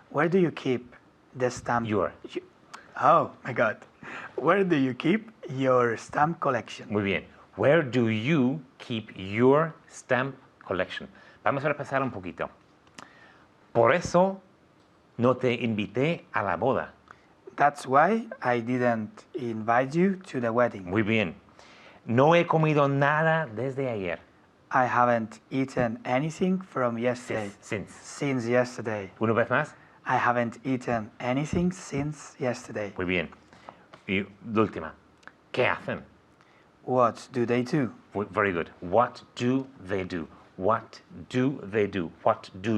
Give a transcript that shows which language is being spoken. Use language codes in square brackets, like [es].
[en] Where do you keep the stamp? Your. Oh my God. Where do you keep your stamp collection? [es] Muy bien. [en] Where do you keep your stamp collection? [es] Vamos a repasar un poquito. Por eso no te invité a la boda. [en] That's why I didn't invite you to the wedding. [es] Muy bien. No he comido nada desde ayer. [en] I haven't eaten anything from yesterday. Since yesterday. [es] Una vez más. [en] I haven't eaten anything since yesterday. [es] Muy bien. Y la última. ¿Qué hacen? [en] What do they do? Very good. What do they do? What do they do? What do?